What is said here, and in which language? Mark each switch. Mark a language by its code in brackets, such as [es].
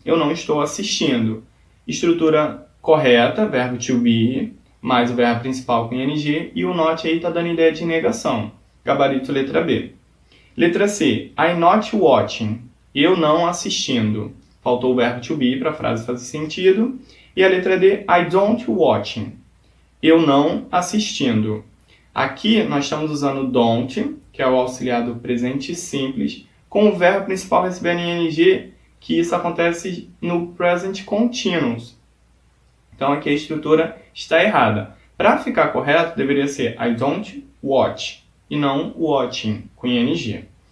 [pt] Eu não estou assistindo. Estrutura correta, verbo to be, mais o verbo principal com ing, e o not aí está dando ideia de negação. Gabarito letra B. Letra C, [en] I'm not watching. [pt] Eu não assistindo. Faltou o verbo to be para a frase fazer sentido. E a letra D, [en] I don't watching. [pt] Eu não assistindo. Aqui nós estamos usando don't, que é o auxiliar do presente simples, com o verbo principal recebendo ing, que isso acontece no present continuous. Então aqui a estrutura está errada. Para ficar correto, deveria ser [en] I don't watch [pt] e não watching, com ing.